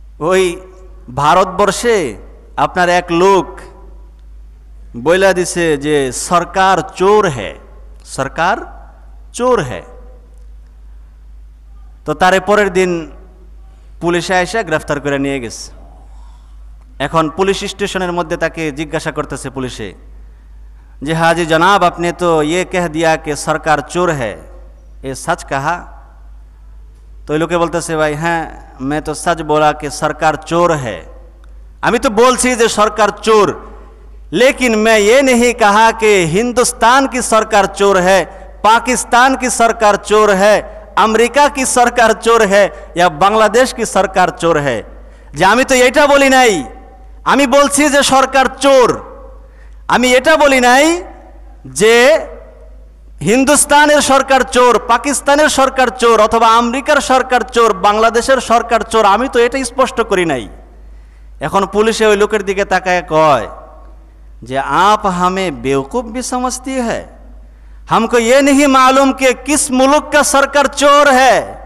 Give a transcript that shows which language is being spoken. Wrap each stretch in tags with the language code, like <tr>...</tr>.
<bn>ওই ভারতবর্ষে আপনার এক লোক বইলা দিছে যে সরকার চোর হ্যায়, সরকার চোর হ্যায়। তো তারে পরের দিন পুলিশে এসে গ্রেফতার করে নিয়ে গেছে। এখন পুলিশ স্টেশনের মধ্যে তাকে জিজ্ঞাসা করতেছে পুলিশে যে হাজি</bn> <hi>जनाब आपने तो ये कह दिया कि सरकार चोर है, ये सच कहा? तो ये लोग बोलते भाई हाँ मैं तो सच बोला कि सरकार चोर है। अभी तो बोल सी जो सरकार चोर, लेकिन मैं ये नहीं कहा कि हिंदुस्तान की सरकार चोर है, पाकिस्तान की सरकार चोर है, अमेरिका की सरकार चोर है या बांग्लादेश की सरकार चोर है।</hi> <bn>যে আমি তো এটা বলি নাই, আমি বলছি যে সরকার চোর। আমি এটা বলি নাই যে হিন্দুস্তানের সরকার চোর, পাকিস্তানের সরকার চোর অথবা আমেরিকার সরকার চোর, বাংলাদেশের সরকার চোর, আমি তো এটা স্পষ্ট করি নাই। এখন পুলিশে ওই লোকের দিকে তাকায় কয় যে</bn> <hi>आप हमें बेवकूफ भी समझती है, हमको ये नहीं मालूम कि किस मुल्क का सरकार चोर है।</hi>